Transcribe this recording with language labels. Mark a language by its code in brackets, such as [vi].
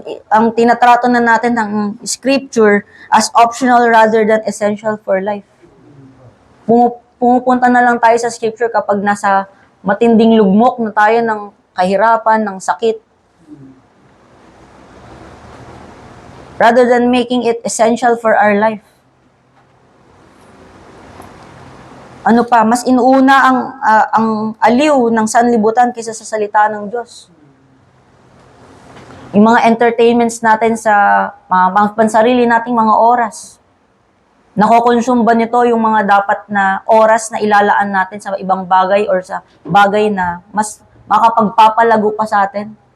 [tl] Ang tinatrato na natin ng Scripture [en] as optional rather than essential for life. [tl] Pumupunta na lang tayo sa Scripture kapag nasa matinding lugmok na tayo ng kahirapan, ng sakit. [en] Rather than making it essential for our life. [tl] Ano pa, mas inuuna ang aliw ng sanlibutan kaysa sa salita ng Diyos. Yung mga entertainments natin sa mga pansarili nating mga oras. Nakokonsume ba nito yung mga dapat na oras na ilalaan natin sa ibang bagay or sa bagay na mas makapagpapalago pa sa atin?